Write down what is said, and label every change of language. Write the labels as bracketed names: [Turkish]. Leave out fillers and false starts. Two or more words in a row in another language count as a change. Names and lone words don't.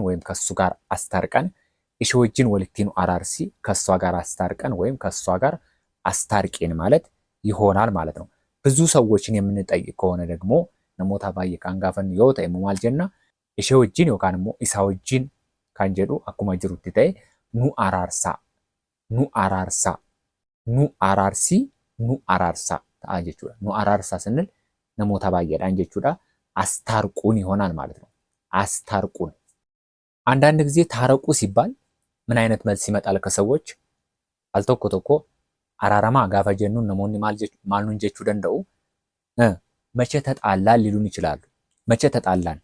[Amharic] ወይም ከሱ ጋር አስታርቀን። [Oromo] ishee wajjin walitti nu araarsi [Amharic] ከሷ ጋር አስታርቀን ወይም ከሷ ጋር አስታርቂን ማለት ይሆናል ማለት ነው። ብዙ ሰዎችን የምንጠይቅ ከሆነ ደግሞ [Oromo] namoota baay'ee kan gaafannu yoo ta'e yommuu maal jenna ishee wajjin yookaan immoo isa wajjin kan jedhu akkuma jirutti ta'e nu araarsaa, nu araarsaa, nu araarsii, nu araarsaa ta'a jechuudha. Nu araarsaa ስንል namoota baay'eedhaan jechuudha. [Amharic] አስታርቁን ይሆናል ማለት ነው። አስታርቁን። አንዳንድ ጊዜ ታረቁ ሲባል ምን አይነት መልስ ይመጣል ከሰዎች? [Oromo] al tokko tokko araarama gaafa jennu namoonni maal nuun jechuu danda'u [Amharic] መቼ ተጣላን ሊሉን ይችላሉ። መቼ ተጣላን?